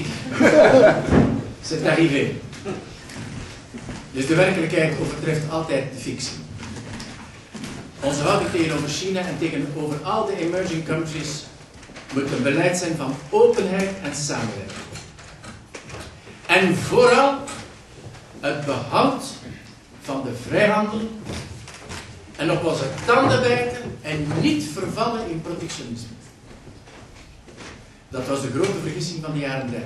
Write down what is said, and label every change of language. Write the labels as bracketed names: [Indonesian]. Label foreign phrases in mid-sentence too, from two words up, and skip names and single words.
[French] C'est arrivé. [Dutch] Dus de werkelijkheid overtreft altijd de fictie. Onze houding tegenover China en tegenover al de [English] emerging countries [Dutch] moet een beleid zijn van openheid en samenwerking. En vooral het behoud van de vrijhandel en op onze tanden bijten en niet vervallen in protectionisme. Dat was de grote vergissing van de jaren 30.